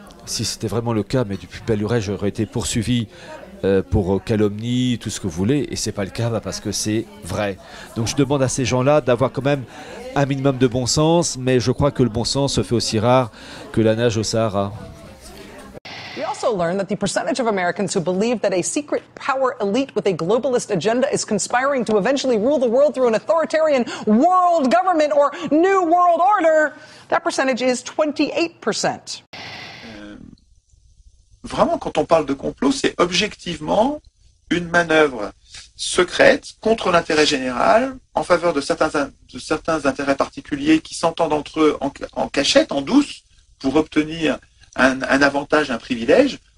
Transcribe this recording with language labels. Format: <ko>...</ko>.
<fr>Si c'était vraiment le cas, mais du plus belle lurette, j'aurais été poursuivi pour calomnie, tout ce que vous voulez, et c'est pas le cas parce que c'est vrai. Donc je demande à ces gens-là d'avoir quand même un minimum de bon sens, mais je crois que le bon sens se fait aussi rare que la nage au Sahara.</fr> <en>We also learned that the percentage of Americans who believe that a secret power elite with a globalist agenda is conspiring to eventually rule the world through an authoritarian world government or new world order, that percentage is 28%.</en> <fr>Vraiment, quand on parle de complot, c'est objectivement une manœuvre secrète contre l'intérêt général, en faveur de certains intérêts particuliers qui s'entendent entre eux en cachette, en douce, pour obtenir un avantage, un privilège.</fr>